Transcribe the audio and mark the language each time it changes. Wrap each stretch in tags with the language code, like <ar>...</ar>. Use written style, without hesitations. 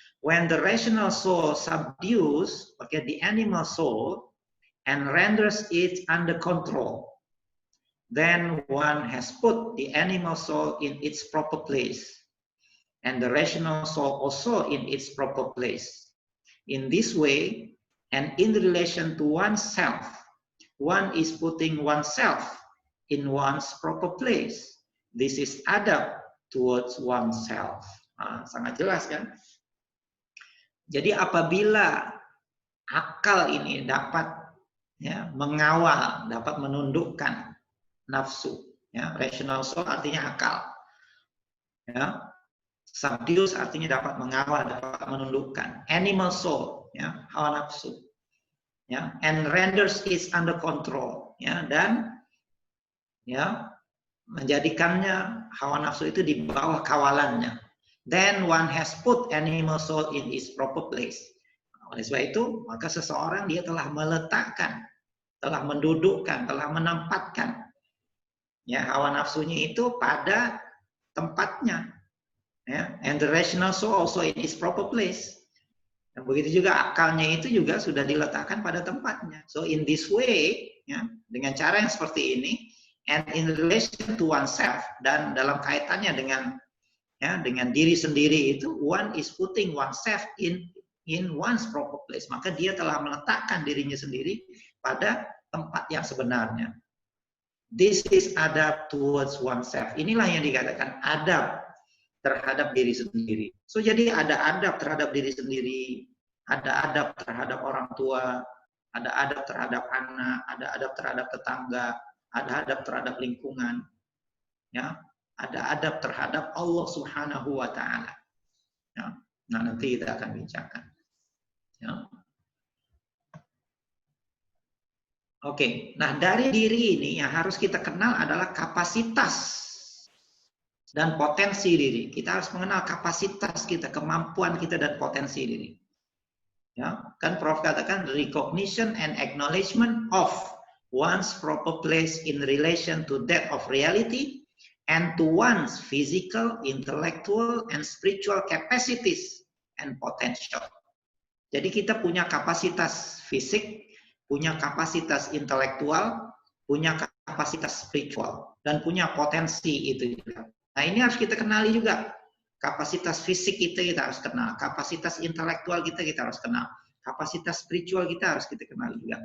<en>When the rational soul subdues, okay, the animal soul and renders it under control, then one has put the animal soul in its proper place, and the rational soul also in its proper place. In this way, and in relation to oneself, one is putting oneself in one's proper place. This is adab towards oneself.</en> <id>Nah, sangat jelas kan? Jadi apabila akal ini dapat ya, mengawal, dapat menundukkan nafsu, ya, rational soul artinya akal. Ya, subdues artinya dapat mengawal, dapat menundukkan. Animal soul, ya, hawa nafsu. Ya,</id> <en>and renders it under control,</en> <id>ya, dan ya menjadikannya hawa nafsu itu di bawah kawalannya.</id> <en>Then one has put animal soul in its proper place.</en> <id>Oleh sebab itu, maka seseorang dia telah meletakkan, telah mendudukkan, telah menempatkan ya hawa nafsunya itu pada tempatnya.</id> <en>Ya, and the rational soul also in its proper place.</en> <id>Dan begitu juga akalnya itu juga sudah diletakkan pada tempatnya.</id> <en>So in this way, ya,</en> <id>dengan cara yang seperti ini,</id> <en>and in relation to oneself,</en> <id>dan dalam kaitannya dengan ya dengan diri sendiri itu,</id> <en>one is putting oneself in one's proper place.</en> <id>Maka dia telah meletakkan dirinya sendiri pada tempat yang sebenarnya.</id> <en>This is adab towards oneself.</en> <id>Inilah yang dikatakan adab terhadap diri sendiri. So jadi ada adab terhadap diri sendiri, ada adab terhadap orang tua, ada adab terhadap anak, ada adab terhadap tetangga, ada adab terhadap lingkungan, ya, ada adab terhadap Allah Subhanahu wa Ta'ala. Ya. Nah, nanti kita akan bincangkan. Ya. Oke, nah dari diri ini yang harus kita kenal adalah kapasitas dan potensi diri. Kita harus mengenal kapasitas kita, kemampuan kita, dan potensi diri. Ya, kan Prof katakan</id> <en>recognition and acknowledgement of one's proper place in relation to that of reality and to one's physical, intellectual, and spiritual capacities and potential.</en> <id>Jadi kita punya kapasitas fisik, punya kapasitas intelektual, punya kapasitas spiritual, dan punya potensi itu juga. Nah, ini harus kita kenali juga. Kapasitas fisik kita harus kenal, kapasitas intelektual kita harus kenal, kapasitas spiritual kita harus kita kenal juga.</id>